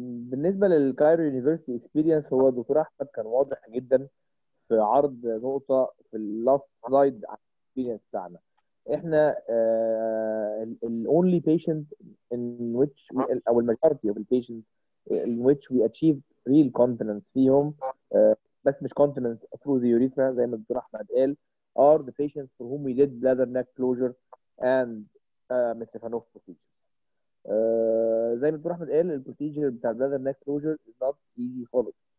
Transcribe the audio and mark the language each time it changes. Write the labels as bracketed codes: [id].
[ar] بالنسبه للكايرو يونيفرسيتي اكسبيرينس، هو دكتور احمد كان واضح جدا في عرض نقطه في اللاست سلايد عن الاكسبيرينس بتاعنا. احنا ال [en] only patient in which we, او majority of the patients in which we achieved real continence [ar] فيهم بس مش [en] continence through the urethra [ar] زي ما الدكتور احمد قال [en] are the patients for whom we did bladder neck closure and Mitriphanov procedure. [ar] زي ما الدكتور احمد قال البروسيجر بتاع [en] bladder neck closure is not easy [ar] خالص.